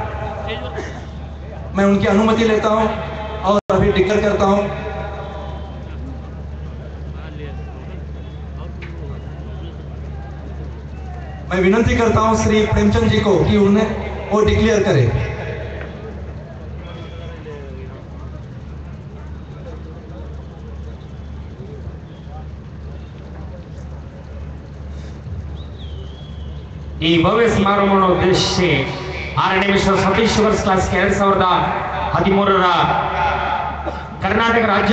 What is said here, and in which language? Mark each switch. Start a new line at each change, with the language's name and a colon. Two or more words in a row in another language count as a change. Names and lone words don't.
Hindi: मैं उनकी अनुमति लेता हूं और अभी डिक्लेयर करता हूं। मैं विनती करता हूं श्री प्रेमचंद जी को कि उन्हें वो डिक्लेयर करे।
Kannada: ಈ ಭವ್ಯ ಸಮಾರಂಭವನ್ನು ಉದ್ದೇಶಿಸಿ 6ನೇ ವಿಶ್ವ ಸತೀಶ್ ಶುಗರ್ಸ್ ಕ್ಲಾಸ್ 2013ರ ಕರ್ನಾಟಕ ರಾಜ್ಯ